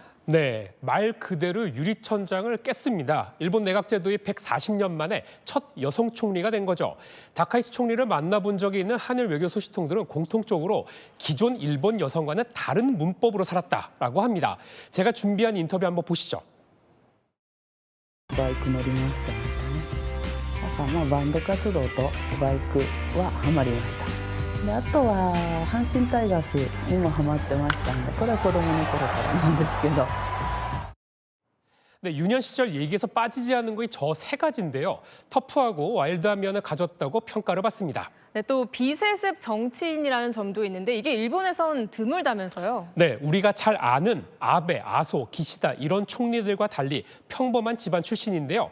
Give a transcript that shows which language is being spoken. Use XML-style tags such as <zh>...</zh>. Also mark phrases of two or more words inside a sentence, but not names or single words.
<ko>네, 말 그대로 유리천장을 깼습니다. 일본 내각 제도의 140년 만에 첫 여성 총리가 된 거죠. 다카이치 총리를 만나본 적이 있는 한일 외교 소식통들은 공통적으로 기존 일본 여성과는 다른 문법으로 살았다라고 합니다. 제가 준비한 인터뷰 한번 보시죠.</ko> <ja>バイク乗りましてましたね。だからバンド活動とバイクはハマりました。であとは阪神タイガースにもハマってましたんで、これは子供の頃からなんですけど。</ja> <ko>네, 유년 시절 얘기에서 빠지지 않는 것이 저 세 가지인데요. 터프하고 와일드한 면을 가졌다고 평가를 받습니다. 네, 또 비세습 정치인이라는 점도 있는데 이게 일본에선 드물다면서요. 네, 우리가 잘 아는 아베, 아소, 기시다 이런 총리들과 달리 평범한 집안 출신인데요.</ko>